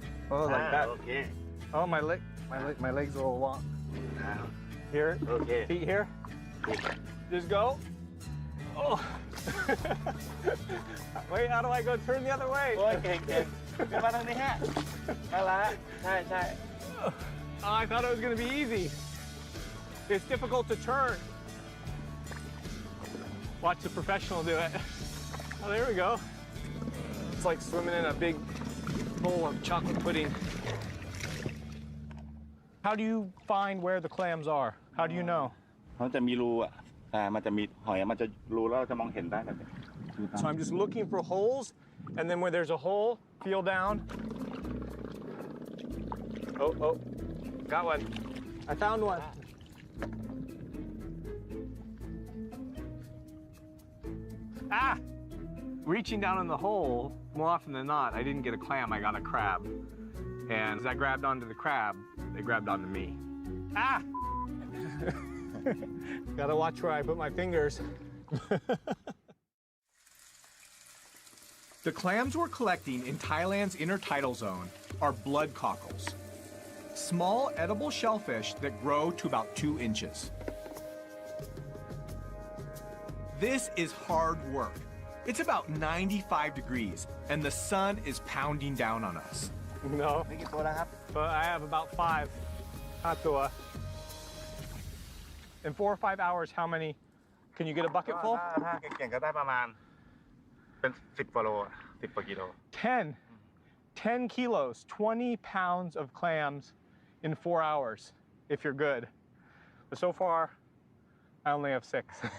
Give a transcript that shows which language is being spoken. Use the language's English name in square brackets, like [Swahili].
[English] Oh, like that. Okay. Oh, my legs are a little long. Here, Okay. feet here. Just go. Oh. Wait, how do I go turn the other way? [Thai] โอ้ยเก่งเก่งขึ้นมาทางนี้ฮะนั่นละใช่ใช่ [English] Oh, I thought it was going to be easy. It's difficult to turn. Watch the professional do it. Oh, there we go. It's like swimming in a big bowl of chocolate pudding. How do you find where the clams are? How do you know? [Thai] เขาจะมีรูอ่ะมันจะมีหอยมันจะรูแล้วเราจะมองเห็นได้แบบนี้ [English] So I'm just looking for holes, and then where there's a hole, feel down. Oh, got one. I found one. Ah! Reaching down in the hole, more often than not, I didn't get a clam, I got a crab. And as I grabbed onto the crab, they grabbed onto me. Ah! Gotta watch where I put my fingers. The clams we're collecting in Thailand's intertidal zone are blood cockles, small edible shellfish that grow to about 2 inches. This is hard work. It's about 95 degrees, and the sun is pounding down on us. No, [Thai] นี่กี่ตัวแล้วครับ [English] but I have about 5 hatua. In 4 or 5 hours, how many? Can you get a bucket full? [Thai] ถ้าเก่งๆก็ได้ประมาณเป็น10 กว่าโล10 กว่ากิโล [English] 10 kilos, 20 pounds of clams in 4 hours, if you're good. But so far, I only have 6.